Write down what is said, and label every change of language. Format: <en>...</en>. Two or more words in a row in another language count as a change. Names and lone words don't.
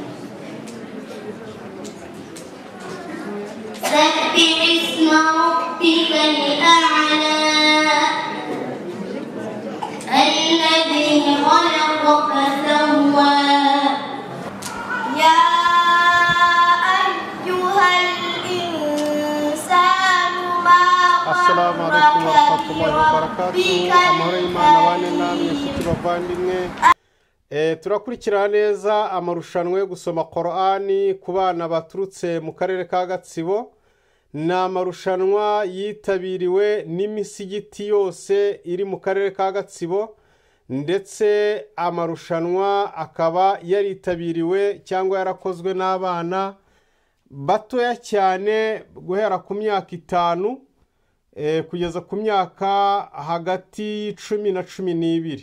<ar>سبح اسم ربك الأعلى الذي خلق فسوى. يا أيها الإنسان ما السلام عليكم ورحمة الله وبركاته.</ar> <rw>Amahoro y'Imana bane namwe nshuti bavandimwe. Turakurikira neza amarushanwa yo gusoma Qur'ani ku bana baturutse mu karere ka Gatsibo. Ni amarushanwa yitabiriwe n'imisigiti yose iri mu karere ka Gatsibo, ndetse amarushanwa akaba yaritabiriwe cyangwa yarakozwe n'abana batoya cyane guhera ku myaka 5 kugeza ku myaka hagati 10 na 12.</rw>